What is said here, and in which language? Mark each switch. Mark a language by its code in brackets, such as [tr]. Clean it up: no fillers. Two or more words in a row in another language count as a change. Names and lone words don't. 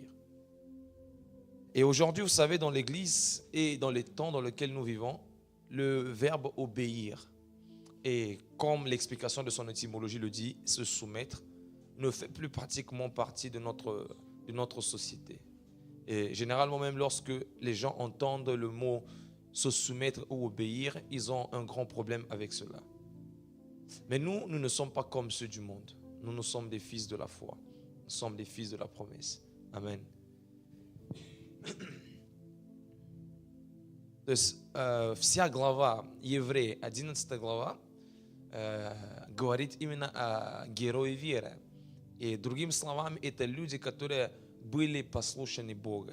[fr] Et aujourd'hui, vous savez, dans l'Église et dans les temps dans lesquels nous vivons, le verbe obéir, et comme l'explication de son étymologie le dit, se soumettre, ne fait plus pratiquement partie de notre société. Et généralement, même lorsque les gens entendent le mot se soumettre ou obéir, ils ont un grand problème avec cela. Mais nous ne sommes pas comme ceux du monde. Nous sommes des fils de la foi. Nous sommes des fils de la promesse. Amen. [ru] То есть вся глава Евреи, 11 глава, говорит именно о герое веры. И другими словами, это люди, которые были послушны Богу.